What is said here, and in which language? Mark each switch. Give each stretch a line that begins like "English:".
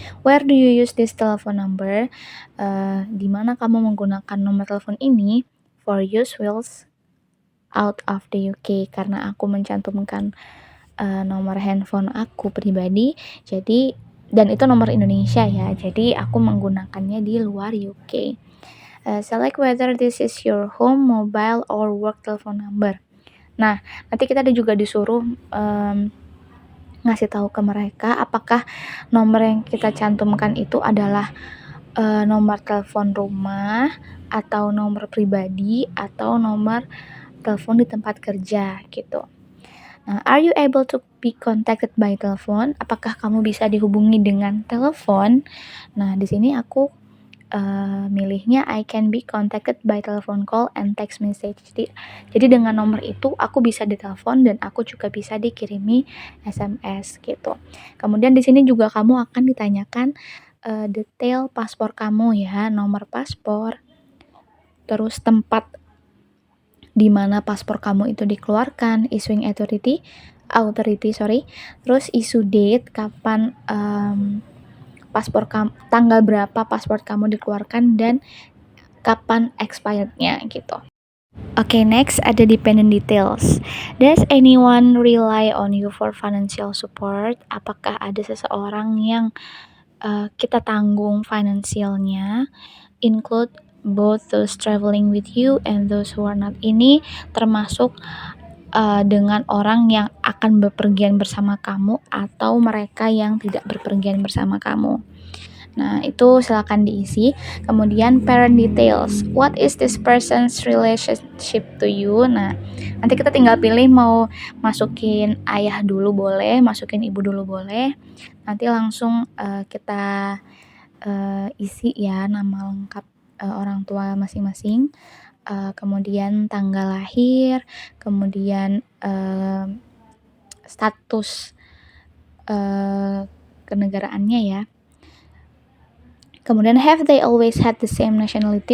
English: Where do you use this telephone number?
Indonesian: Di mana kamu menggunakan nomor telepon ini?
English: For use whilst out of the UK,
Indonesian: karena aku mencantumkan nomor handphone aku pribadi, jadi dan itu nomor Indonesia ya, jadi aku menggunakannya di luar UK.
English: Select whether this is your home, mobile, or work telephone number.
Indonesian: Nah, nanti kita juga disuruh ngasih tahu ke mereka apakah nomor yang kita cantumkan itu adalah nomor telepon rumah atau nomor pribadi atau nomor telepon di tempat kerja gitu.
English: Nah, are you able to be contacted by telephone?
Indonesian: Apakah kamu bisa dihubungi dengan telepon? Nah, di sini aku milihnya
English: I can be contacted by telephone call and text message.
Indonesian: Jadi dengan nomor itu aku bisa ditelepon dan aku juga bisa dikirimi SMS gitu. Kemudian di sini juga kamu akan ditanyakan detail paspor kamu ya, nomor paspor, terus tempat di mana paspor kamu itu dikeluarkan, issuing authority, terus issue date, kapan paspor kamu, tanggal berapa paspor kamu dikeluarkan dan kapan expirednya gitu. Oke, next ada dependent details.
English: Does anyone rely on you for financial support?
Indonesian: Apakah ada seseorang yang kita tanggung finansialnya?
English: Include both those traveling with you and those who are not.
Indonesian: Ini termasuk dengan orang yang akan bepergian bersama kamu atau mereka yang tidak bepergian bersama kamu. Nah, itu silakan diisi. Kemudian parent details.
English: What is this person's relationship to you?
Indonesian: Nah, nanti kita tinggal pilih mau masukin ayah dulu boleh, masukin ibu dulu boleh. Nanti langsung kita isi ya nama lengkap orang tua masing-masing. Kemudian tanggal lahir, kemudian status kenegaraannya ya.
English: Kemudian have they always had the same nationality?